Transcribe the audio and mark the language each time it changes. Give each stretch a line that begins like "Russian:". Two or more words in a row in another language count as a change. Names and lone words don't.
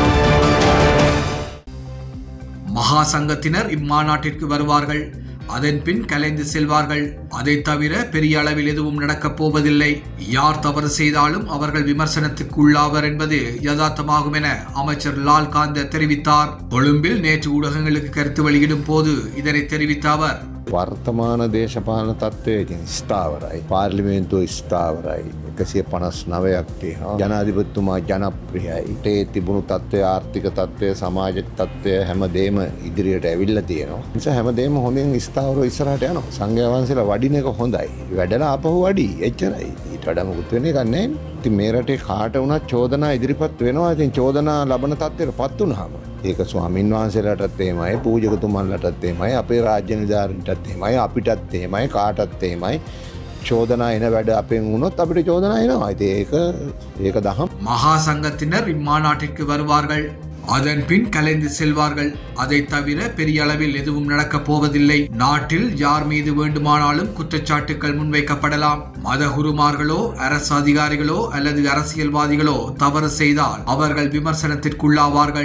Tamil: மகா சங்கத்தினர் இம்மாநாட்டிற்கு வருவார்கள், அதன் பின் கலைந்து செல்வார்கள். அதை தவிர பெரிய அளவில் எதுவும் நடக்கப் போவதில்லை. யார் தவறு செய்தாலும் அவர்கள் விமர்சனத்துக்கு உள்ளாவர் என்பது யதார்த்தமாகும் என அமைச்சர் லால்காந்த தெரிவித்தார். கொழும்பில் நேற்று ஊடகங்களுக்கு கருத்து வெளியிடும் போது இதனை தெரிவித்த அவர்,
Sinhala: වර්තමාන දේශපාලන තත්ත්වය ඉතින් ස්ථාවරයි. පාර්ලිමේන්තුව ස්ථාවරයි. 159ක් තියෙනවා. ජනාධිපතිතුමා ජනප්‍රියයි. ඒ තිබුණු තත්ත්වය, ආර්ථික තත්ත්වය, සමාජ තත්ත්වය හැමදේම ඉදිරියට ඇවිල්ලා තියෙනවා. ඒ නිසා හැමදේම හොඳින් ස්ථාවරව ඉස්සරහට යනවා. සංඝයා වහන්සේලා වඩින එක හොඳයි. වැඩලා ආපහු වඩි. එච්චරයි. ඊට වඩා මොකුත් වෙන්න එකක් නැහැ. ඉතින් මේ රටේ කාට වුණත් චෝදනා ඉදිරිපත් වෙනවා. ඉතින් චෝදනා ලබන තත්ත්වයටපත් වුණාම ඒක ස්වාමීන් වහන්සේලාටත් එහෙමයි, පූජකතුමන්ලටත් එහෙමයි, අපේ රාජ්‍ය නිලධාරීන්ටත් එහෙමයි, අපිටත් එහෙමයි, කාටත් එහෙමයි. චෝදනා එන වැඩ අපෙන් වුණොත් අපිට චෝදනා එනවා. ඉතින් ඒක දහම්.
Tamil: மகா சங்கத்தினர் இம்மாநாட்டிற்கு வருவார்கள், அதன் பின் கலைந்து செல்வார்கள். அதை தவிர பெரிய அளவில் எதுவும் நடக்கப் போவதில்லை. நாட்டில் யார் மீது வேண்டுமானாலும் குற்றச்சாட்டுகள் முன்வைக்கப்படலாம். மத குருமார்களோ அரசு அதிகாரிகளோ அல்லது அரசியல்வாதிகளோ தவறு செய்தால் அவர்கள் விமர்சனத்திற்குள்ளாவார்கள்.